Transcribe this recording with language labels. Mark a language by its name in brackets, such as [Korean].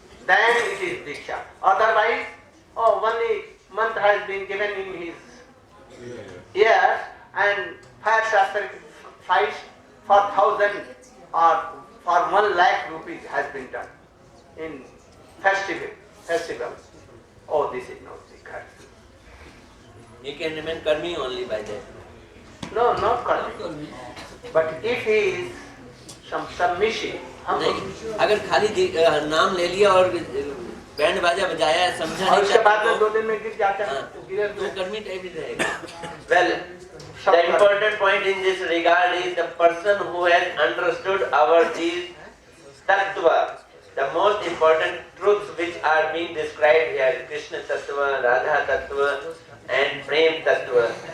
[English] then it is Diksha. Otherwise, only mantra has been given in his ears and fire sacrifice for 1,000 or for 1,00,000 rupees has been done in festival. Oh, this is not Diksha. He can remain karmi only by that. No, not karmi. But if he is some submissive, [Hindi] नहीं, अगर खाली नाम ले लिया और band बाजा बजाया समझा और नहीं उसके बाद में तो 2 दिन में गिर जाता है तो गिरे तो कर्मी टाइप ही रहेगा. [English] well, The important point in this regard is the person who has understood our these tattva, the most important truths which are being described here, Krishna tattva, Radha tattva and Prem tattva.